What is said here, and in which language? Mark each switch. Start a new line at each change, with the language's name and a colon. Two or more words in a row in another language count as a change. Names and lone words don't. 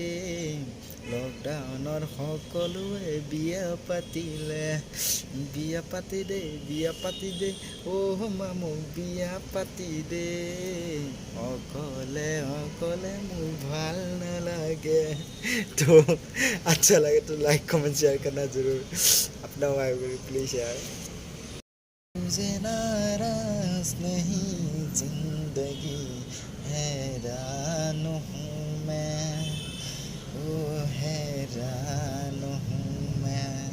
Assamese: লকডাউনৰ সকলোৱে বিয়া পাতিলে, বিয়া পাতি দে অ' মামু বিয়া পাতি দে. অকলে অকলে মোক ভাল নালাগে.
Hindi: तो अच्छा लगे तो लाइक कमेंट शेयर करना जरूर. अपना भाई प्लीज यार. मुझे नाराज नहीं जिंदगी हैरान हूँ मैं, ओ हैरान हूँ मैं.